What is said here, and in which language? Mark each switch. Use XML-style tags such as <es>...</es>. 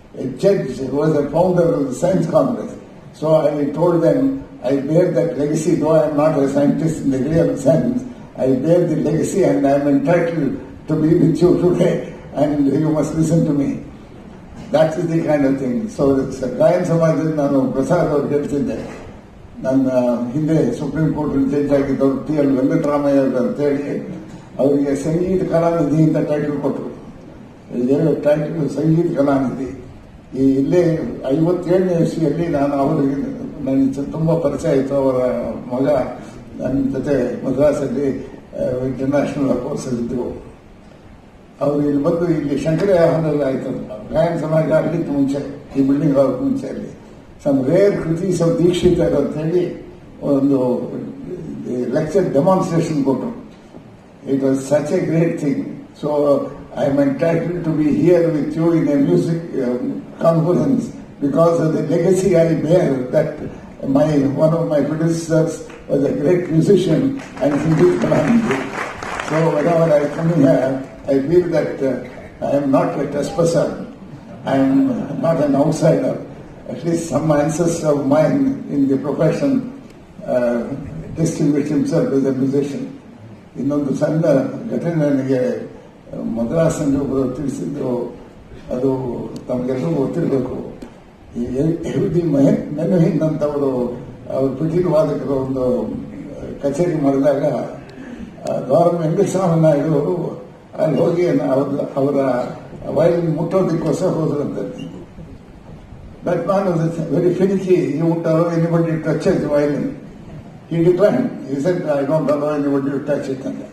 <en>A judge was a founder of the Science Congress. So I told them, I bear that legacy, though I am not a scientist in the real sense. I bear the legacy and I am entitled to be with you today, and you must listen to me. That is the kind of thing.</en> <kn>So ಗಾಯನ ಸಮಾಜದಲ್ಲಿ ನಾನು ಪ್ರಸಾದ್ ಅವ್ರು ಹೇಳ್ತಿದ್ದೆ, ನನ್ನ ಹಿಂದೆ supreme court judge ಆಗಿದ್ದವರು T L Venkataramaiah ಅಂತೇಳಿ ಅವರಿಗೆ ಸಂಗೀತ ಕಲಾನಿಧಿ ಅಂತ ಟೈಟಲ್ ಕೊಟ್ಟರು. ಟೈಟಲ್ ಸಂಗೀತ ಕಲಾನಿಧಿ. ಈ ಇಲ್ಲೇ 57ನೇ ಇಸ್ವಿಯಲ್ಲಿ ನಾನು ಅವರಿಗೆ ನನಗೆ ತುಂಬ ಪರಿಚಯ ಆಯಿತು. ಅವರ ಮಗ ನನ್ನ ಜೊತೆ ಮದ್ರಾಸಲ್ಲಿ ಇಂಟರ್ನ್ಯಾಷನಲ್ ಕೋರ್ಸಲ್ಲಿ ಇದ್ದರು. ಅವರು ಇಲ್ಲಿ ಬಂದು ಇಲ್ಲಿ ಶಂಕರ ಹಾಲಲ್ಲಿ ಆಯಿತು ಗಾಯನ ಸಮಾಜ ಆಗಲಿಕ್ಕೆ ಮುಂಚೆ, ಈ ಬಿಲ್ಡಿಂಗ್ ಆಗೋಕ್ಕೆ ಮುಂಚೆ ಅಲ್ಲಿ</kn> <en>some rare kritis of Dikshitar</en> <kn>ಅಂತ ಹೇಳಿ ಒಂದು ಲೆಕ್ಚರ್ ಡೆಮಾನ್ಸ್ಟ್ರೇಷನ್ ಕೊಟ್ಟರು.</kn> <en>It was such a great thing. So I am entitled to be here with you in a music conference because of the legacy I bear, that one of my predecessors was a great musician and Sangeet Kalanidhi. So whenever I come here, I feel that I am not a trespasser. I am not an outsider. At least some ancestor of mine in the profession distinguished himself as a musician.</en> <kn>ಇನ್ನೊಂದು ಸಣ್ಣ ಘಟನೆ ನನಗೆ ಮದ್ರಾಸಲ್ಲಿ ಒಬ್ಬರು ತಿಳಿಸಿದ್ದು, ಅದು ತಮಗೆಲ್ಲರೂ ಗೊತ್ತಿರಬೇಕು. ಈ ಎಹುದಿ ಮೆನುಹಿನ್ ಅಂತವರು ಅವರು ಪಿಟೀಲು ವಾದಕರು ಒಂದು ಕಚೇರಿ ಮಾಡಿದಾಗ ಗೌರವ ವೆಂಕಟಸ್ವಾಮಿ ನಾಯ್ಡು ಅವರು ಅಲ್ಲಿ ಹೋಗಿ ಅವರ violin ಮುಟ್ಟೋದಕ್ಕೋಸ್ಕರ ಹೋದ್ರಂತೆ.</kn> <en>That man was very finicky. He wouldn't allow anybody to touch his violin. He declined. He said, I don't allow anybody to touch it.</en>